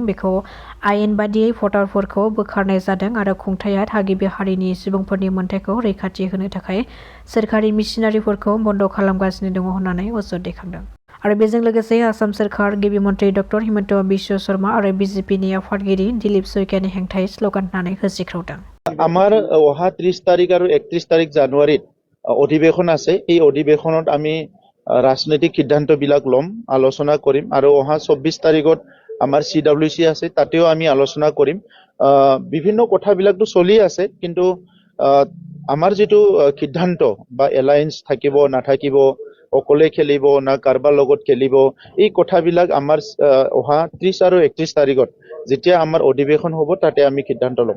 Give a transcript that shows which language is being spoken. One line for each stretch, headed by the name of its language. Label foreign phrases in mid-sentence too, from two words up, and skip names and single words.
Bodo: बेखौ आयेन बादियै भटारफोरखौ बोखारनाय जादों आरो खुंथाया थागिबि हारिनि सुबुंफोरनि मोनथायखौ रैखाथि होनो थाखाय सोरखारि मिशनारिफोरखौ बन्द' खालामगासिनो दङ होननानै अजद दैखांदों। आरो बेजों लोगोसे आसाम सोरखार गिबि मन्थ्रि डक्टर हिमन्त बिश्व शर्मा आरो बिजेपिनि आफादगिरि दिलीप शइकियानि हेंथायै स्ल'गान होनानै होसिख्रावदों।
Assamese: আমাৰ অহা 30 তাৰিখ আৰু 31 তাৰিখ জানুৱাৰীত অধিৱেশন আছে। এই অধিৱেশনত আমি ৰাজনৈতিক সিদ্ধান্তবিলাক ল'ম, আলোচনা কৰিম আৰু অহা 24 তাৰিখত আমাৰ CWC আছে, তাতেও আমি আলোচনা কৰিম। বিভিন্ন কথাবিলাকতো চলি আছে, কিন্তু আমাৰ যেটো সিদ্ধান্ত বা এলায়েন্স থাকিব নাথাকিব, অকলে খেলিব না কাৰবাৰ লগত খেলিব, এই কথাবিলাক আমাৰ অহা 30 আৰু 31 তাৰিখত যেতিয়া আমাৰ অধিৱেশন হ'ব তাতে আমি সিদ্ধান্ত ল'ম।